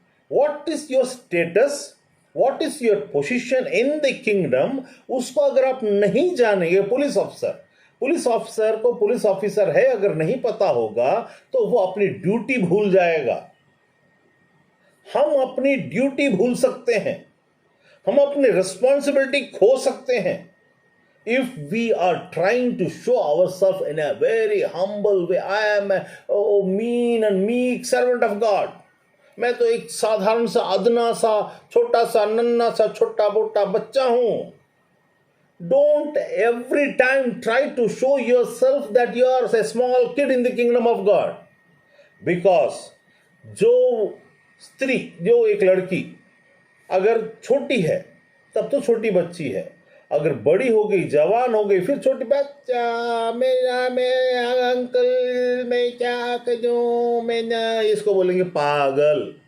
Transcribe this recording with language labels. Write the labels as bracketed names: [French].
[English] what is your status, what is your position in the kingdom, [Hindi] उसको अगर आप नहीं जानेंगे, पुलिस ऑफिसर को पुलिस ऑफिसर है अगर नहीं पता होगा तो वो अपनी ड्यूटी भूल जाएगा। हम अपनी ड्यूटी भूल सकते हैं, हम अपनी रिस्पॉन्सिबिलिटी खो सकते हैं [English] if we are trying to show ourselves in a very humble way. I am a mean and meek servant of God. [Hindi] मैं तो एक साधारण सा अदना सा छोटा सा नन्ना सा छोटा मोटा बच्चा हूं। [English] Don't every time try to show yourself that you are a small kid in the kingdom of God. [Hindi] Because जो स्त्री, जो एक लड़की अगर छोटी है तब तो छोटी बच्ची है, अगर बड़ी हो गई, जवान हो गई, फिर छोटी बच्चा, मैं अंकल मैं क्या करूं, मैं ना, इसको बोलेंगे पागल।